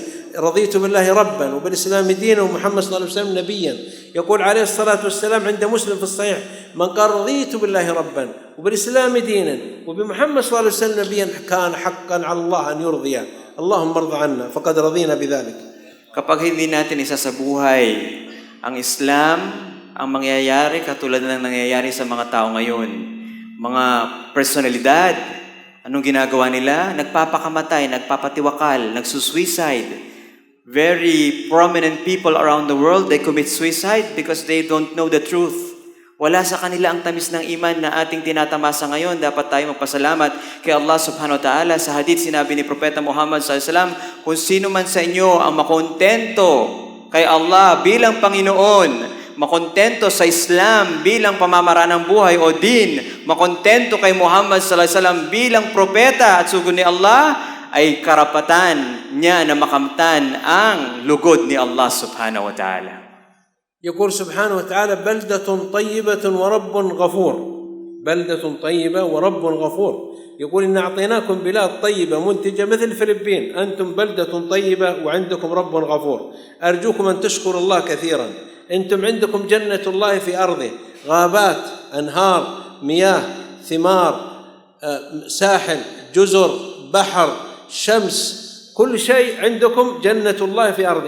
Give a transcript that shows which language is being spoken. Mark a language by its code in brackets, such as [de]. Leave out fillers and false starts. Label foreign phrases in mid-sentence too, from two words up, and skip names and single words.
[ar] رضيت بالله ربا وبالإسلام دينا ومحمد صلى الله عليه وسلم نبيا. يقول عليه الصلاة والسلام عند مسلم في الصحيح: من قال رضيت بالله ربا وبالإسلام دينا وبمحمد صلى الله عليه وسلم نبيا كان حقا على الله أن يرضيه. اللهم ارض عنا فقد رضينا بذلك. [tl] Kapag hindi natin isa sa buhay ang Islam, ang mangyayari katulad ng nangyayari sa mga tao ngayon. Mga personalidad, anong ginagawa nila? Nagpapakamatay, nagpapatiwakal, nagsusuicide. [en] Very prominent people around the world, they commit suicide because they don't know the truth. [tl] Wala sa kanila ang tamis ng iman na ating tinatamasa ngayon. Dapat tayo magpasalamat kay Allah [ar] سبحانه وتعالى. [tl] Sa hadith, sinabi ni Propeta Muhammad [ar] صلى الله عليه وسلم, [tl] kung sino man sa inyo ang makontento kay Allah bilang Panginoon, makontento sa Islam bilang pamamaraan ng buhay o din, makontento kay Muhammad [ar] صلى الله عليه وسلم [tl] bilang propeta at sugod ni Allah, ay karapatan niya na makamtan ang lugod ni Allah [ar] سبحانه وتعالى. يقول سبحانه وتعالى: بلدة طيبة ورب غفور. بلدة طيبة ورب غفور. يقول إن أعطيناكم بلاد طيبة منتجة مثل الفلبين، أنتم بلدة طيبة وعندكم رب غفور. أرجوكم أن تشكروا الله كثيرا. أنتم عندكم جنة الله في أرضه، غابات، أنهار، مياه، ثمار، ساحل، جزر، بحر، شمس، كل شيء عندكم جنة الله في أرضه.